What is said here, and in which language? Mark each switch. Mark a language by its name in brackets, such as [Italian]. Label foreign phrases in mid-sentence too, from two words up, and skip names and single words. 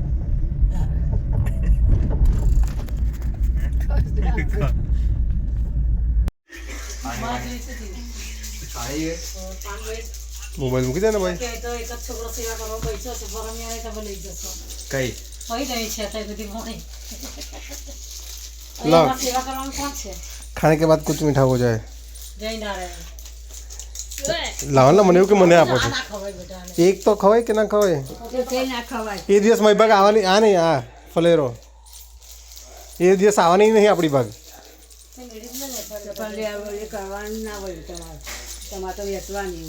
[Gujarati] મોબાઈલ મૂકી દે ને ભાઈ તો એક જ છોકરો સેવા કરવા બેઠો છે પરમી આવે તો લઈ જશો કઈ હોઈ ગઈ છે અત્યારે બધી મોડી લાવ સેવા કરવાનું કોણ છે [Hindi] ખાने के बाद कुछ मीठा हो जाए [Gujarati] જય નારાયણ લાવવાના મને એવું કે મને આપો છો ના ખવાય બેટા એક તો ખવાય કે ના ખવાય તે ના ખવાય એ દિવસ મારી ભાગ આવવાની આ નહીં આ ફલેરો એ દિવસ આવવાની નહીં આપણી ભાગ કરવાનું ના હોય તમારે તો વેચવાની